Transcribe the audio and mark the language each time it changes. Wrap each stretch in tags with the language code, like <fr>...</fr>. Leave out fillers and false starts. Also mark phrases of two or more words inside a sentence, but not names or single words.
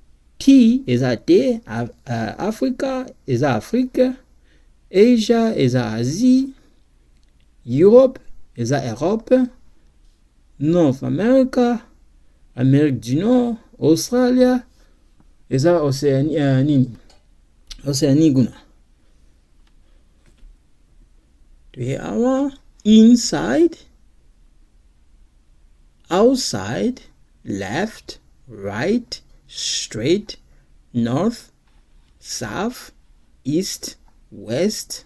<ln>Tea eza thé, Africa eza Afrique. Asia eza Asie, Europe eza Europe,</ln> <en>North America,</en> <fr>Amérique du Nord,</fr> <ln>Australia eza Océanie, Océanie guna.</ln> <en>Inside, outside, left, right, straight, north, south, east, west.</en>